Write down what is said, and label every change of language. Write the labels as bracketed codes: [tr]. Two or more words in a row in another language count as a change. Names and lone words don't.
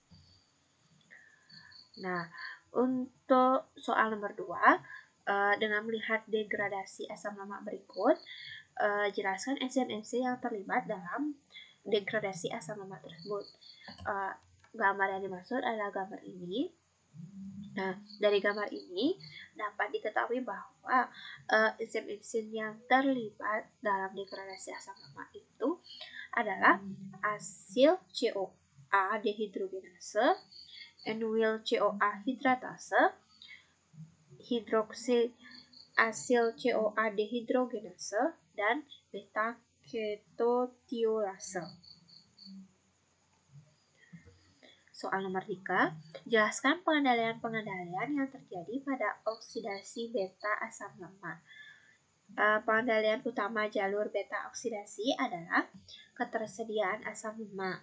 [id] Nah, untuk soal nomor 2, dengan melihat degradasi asam lemak berikut, jelaskan enzim-enzim yang terlibat dalam degradasi asam lemak tersebut. Gambar yang dimaksud adalah gambar ini. Nah, dari gambar ini dapat diketahui bahwa enzim-enzim yang terlibat dalam degradasi asam lemak itu adalah asil CoA dehidrogenase, enyl CoA hidratase, hidroksi asil CoA dehidrogenase, dan beta ketotiolase. Soal nomor 3, jelaskan pengendalian yang terjadi pada oksidasi beta asam lemak. Pengendalian utama jalur beta oksidasi adalah ketersediaan asam lemak.